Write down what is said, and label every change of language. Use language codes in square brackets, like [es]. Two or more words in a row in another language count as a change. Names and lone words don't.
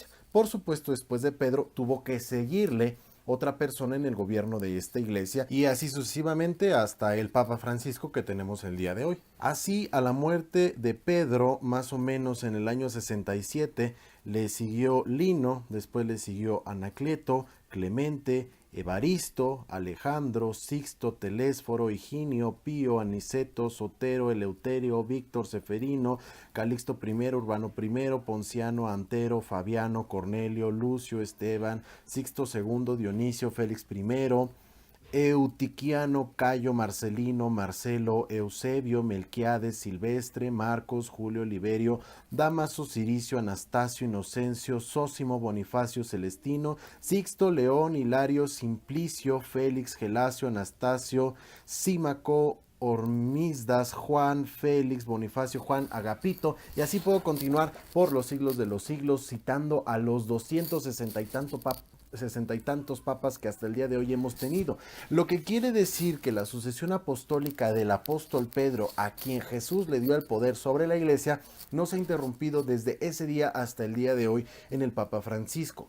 [es] Por supuesto, después de Pedro tuvo que seguirle otra persona en el gobierno de esta iglesia, y así sucesivamente hasta el Papa Francisco que tenemos el día de hoy. Así, a la muerte de Pedro, más o menos en el año 67, le siguió Lino, después le siguió Anacleto, Clemente, Evaristo, Alejandro, Sixto, Telésforo, Higinio, Pío, Aniceto, Sotero, Eleuterio, Víctor, Seferino, Calixto I, Urbano I, Ponciano, Antero, Fabiano, Cornelio, Lucio, Esteban, Sixto II, Dionisio, Félix I, Eutiquiano, Cayo, Marcelino, Marcelo, Eusebio, Melquiades, Silvestre, Marcos, Julio, Liberio, Damaso, Ciricio, Anastasio, Inocencio, Sósimo, Bonifacio, Celestino, Sixto, León, Hilario, Simplicio, Félix, Gelasio, Anastasio, Símaco, Hormisdas, Juan, Félix, Bonifacio, Juan, Agapito, y así puedo continuar por los siglos de los siglos, citando a los 60 y tantos papas que hasta el día de hoy hemos tenido. Lo que quiere decir que la sucesión apostólica del apóstol Pedro, a quien Jesús le dio el poder sobre la iglesia, no se ha interrumpido desde ese día hasta el día de hoy en el Papa Francisco.